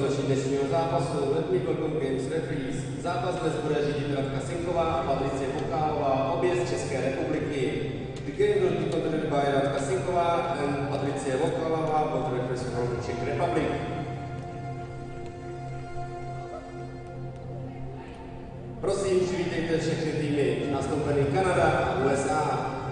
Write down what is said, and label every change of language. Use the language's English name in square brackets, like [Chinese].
[Czech] dnešního zápasu [English] Let Me Welcome Games Referees. [Czech] Zápas dnes bude řídit Radka Sinková a Patricie Vokálová, obě z České republiky. [English] The game will be conducted by Radka Sinková and Patricie Vokálová, both referees from the Czech Republic. [Czech] Prosím, přivítejte všechny týmy nastoupený Kanada a USA.